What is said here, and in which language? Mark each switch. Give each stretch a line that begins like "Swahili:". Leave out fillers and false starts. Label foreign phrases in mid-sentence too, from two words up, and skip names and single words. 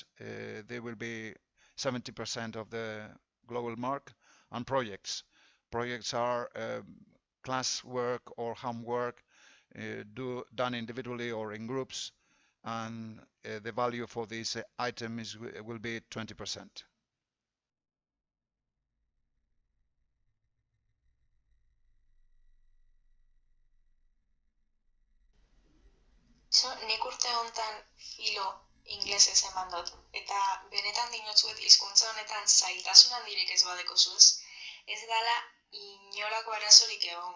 English: There will be 70% of the global mark and projects. Projects are class work or homework done individually or in groups, and the value for this item will be 20%.
Basque: Nik urte honetan filo inglesez eman dut, eta benetan dinotzuet hizkuntza honetan zailtasun handirik ez badeko zuz, ez dala inolako arazorik egongo.